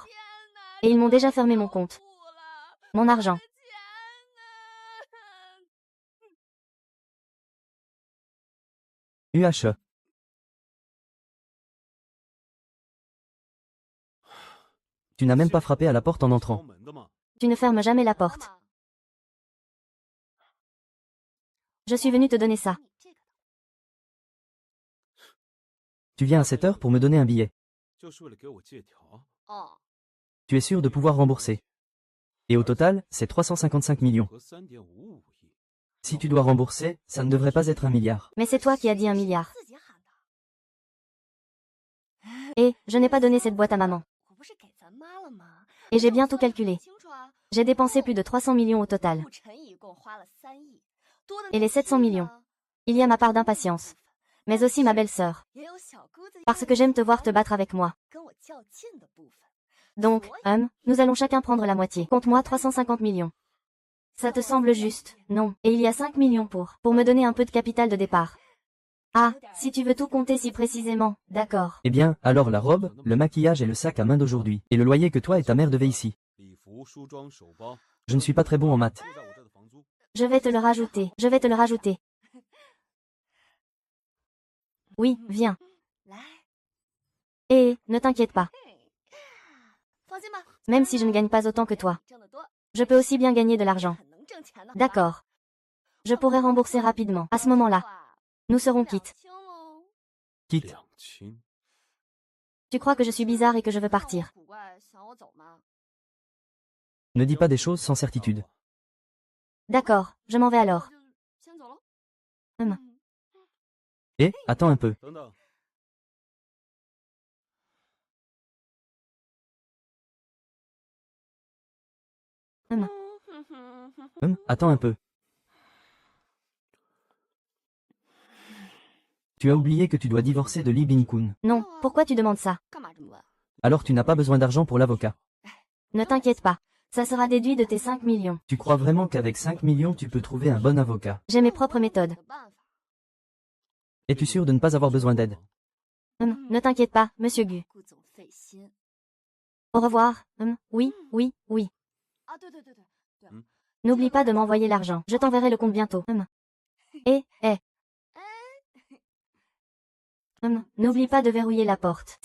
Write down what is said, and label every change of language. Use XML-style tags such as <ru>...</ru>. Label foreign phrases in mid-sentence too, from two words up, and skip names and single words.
<fr>Et ils m'ont déjà fermé mon compte. Mon argent. UHE. Tu n'as même pas frappé à la porte en entrant.</fr> <zh>敲门的嘛。</zh> <fr>Tu ne fermes jamais la porte. Je suis venue te donner ça.</fr> <zh>你这个</zh> <fr>Tu viens à cette heure pour me donner un billet.</fr> <zh>就是为了给我借条。哦，</zh> <fr>Tu es sûr de pouvoir rembourser. Et au total, c'est 355 millions.</fr> <zh>和3.55亿。</zh> <fr>Si tu dois rembourser, ça ne devrait pas être 1 milliard. Mais c'est toi qui as dit 1 milliard.</fr> <zh>自己喊的。</zh> <fr>Et, je n'ai pas donné cette boîte à maman.</fr> <zh>我不是给咱妈了吗？</zh> <fr>Et j'ai bien tout calculé.</fr> <zh>清楚啊。</zh> <fr>J'ai dépensé plus de 300 millions au total.</fr> <zh>不乘以一共花了3亿，多的</zh> <fr>Et les 700 millions. Il y a ma part d'impatience. Mais aussi ma belle-sœur.</fr> <zh>也有小姑子</zh> <fr>Parce que j'aime te voir te battre avec moi.</fr> <zh>跟我较劲的部分。</zh> <fr>Donc, nous allons chacun prendre la moitié. Compte-moi 350 millions. Ça te semble juste, non? Et il y a 5 millions pour me donner un peu de capital de départ. Ah, si tu veux tout compter si précisément, d'accord. Eh bien, alors la robe, le maquillage et le sac à main d'aujourd'hui. Et le loyer que toi et ta mère devaient ici.</fr> <zh>礼服、梳妆、手包，</zh> <fr>Je ne suis pas très bon en maths.</fr> <zh>就在我这的房租。</zh> <fr>Je vais te le rajouter, je vais te le rajouter. Oui, viens.</fr> <zh>来，</zh> <fr>Et, ne t'inquiète pas.</fr> <zh>放心吧，</zh> <fr>Même si je ne gagne pas autant que toi.</fr> <zh>挣得多，</zh> <fr>Je peux aussi bien gagner de l'argent.</fr> <zh>很能挣钱的。</zh> <fr>D'accord. Je pourrais rembourser rapidement. À ce moment-là, nous serons quittes.</fr> <zh>清喽。</zh> <fr>Quitte.</fr> <zh>两清。</zh> <fr>Tu crois que je suis bizarre et que je veux partir.</fr> <zh>古怪，想我走吗？</zh> <fr>Ne dis pas des choses sans certitude. D'accord, je m'en vais alors.</fr> <zh>先走喽。</zh> <fr>Et, attends un peu.</fr> <zh>等等，</zh> <fr>Attends un peu. Tu as oublié que tu dois divorcer de Lee Bin-kun. Non, pourquoi tu demandes ça?</fr> <zh>干嘛这么问？</zh> <fr>Alors tu n'as pas besoin d'argent pour l'avocat. Ne t'inquiète pas. Ça sera déduit de tes 5 millions. Tu crois vraiment qu'avec 5 millions tu peux trouver un bon avocat? J'ai mes propres méthodes.</fr> <zh>有办法。</zh> <fr>Es-tu sûr de ne pas avoir besoin d'aide? Ne t'inquiète pas, monsieur Gu.</fr> <zh>顾总费心。</zh> <fr>Au revoir. Oui, oui, oui.</fr> <zh>啊，对对对对对。</zh> <fr>N'oublie pas de m'envoyer l'argent. Je t'enverrai le compte bientôt. Et, n'oublie pas de verrouiller la porte.</fr>